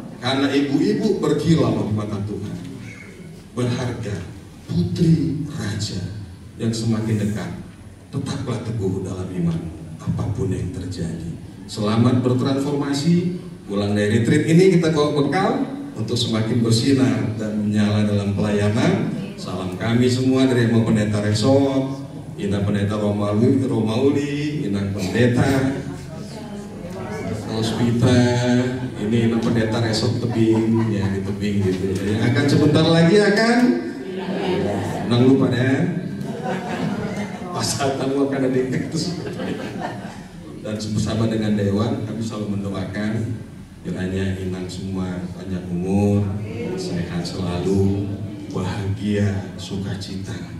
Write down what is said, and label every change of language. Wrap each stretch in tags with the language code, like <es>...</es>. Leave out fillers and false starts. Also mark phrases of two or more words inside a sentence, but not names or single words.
<id>Karena ibu-ibu berkilau di mata Tuhan. Berharga, putri raja yang semakin dekat. Tetaplah teguh dalam iman, apapun yang terjadi. Selamat bertransformasi. Pulang dari retreat ini kita bawa bekal untuk semakin bersinar dan menyala dalam pelayanan. Salam kami semua dari Emo Pendeta Resop, Inang Pendeta Romauli, Inang Pendeta Rospita, ini Inang Pendeta Resop Tebing, ya di Tebing gitu ya. Yang akan sebentar lagi akan nang lupa deh. Pasal tamu akan ada yang ketus. Dan bersama dengan Dewan kami selalu mendoakan kiranya Inang semua panjang umur, sehat selalu, bahagia, sukacita.</id>